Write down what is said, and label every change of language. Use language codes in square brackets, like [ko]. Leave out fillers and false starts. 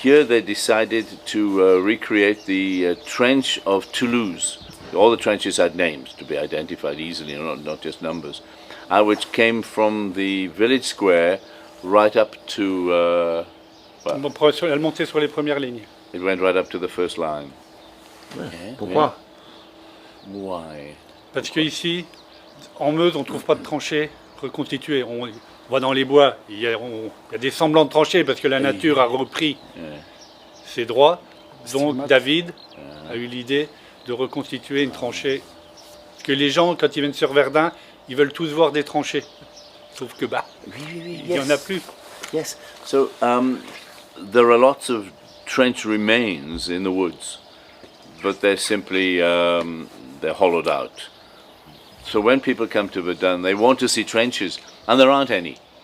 [en] Here they decided to recreate the Trench of Toulouse. All the trenches had names to be identified easily, not just numbers, which came from the village square right up to. [fr] Elle montait sur les premières lignes. [en] It went right up to the first line. [fr] Pourquoi? [en] Why? [fr] Parce qu'ici, en Meuse, on ne trouve pas de tranchées reconstituées. On va dans les bois, il y a des semblants de tranchées parce que la nature a repris ses droits. Donc David a eu l'idée de reconstituer une tranchée. Parce que les gens, quand ils viennent sur Verdun, ils veulent tous voir des tranchées. Sauf que il n'y en a plus. [en] Yes. So there are lots of trench remains in the woods, but they're simply they're hollowed out. So when people come to Verdun, they want to see trenches, and there aren't any.